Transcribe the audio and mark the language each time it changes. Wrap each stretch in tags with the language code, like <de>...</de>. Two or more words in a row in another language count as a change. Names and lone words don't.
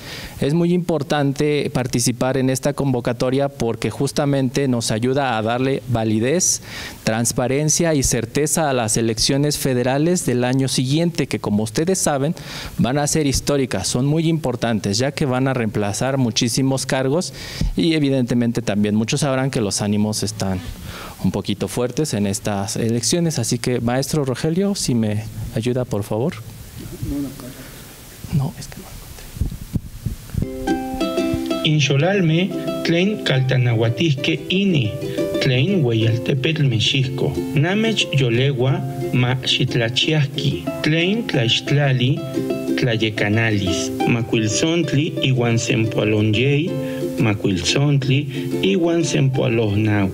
<es>Es muy importante participar en esta convocatoria porque justamente nos ayuda a darle validez, transparencia y certeza a las elecciones federales del año siguiente, que como ustedes saben van a ser históricas, son muy importantes ya que van a reemplazar muchísimos cargos, y evidentemente también muchos sabrán que los ánimos están un poquito fuertes en estas elecciones. Así que, maestro Rogelio, si me ayuda, por favor. No, es que no encontré.</es> <nah>Inxolalme, tlen caltanahuatisque ini, tlen hueyaltepetl mexisco, namech yolegua ma xitlachiasqui, tlen tlaixtlali, tlayecanalis, macuilzontli iwan sempoalonyei, macuilzontli iwan sempoalohnau.</nah>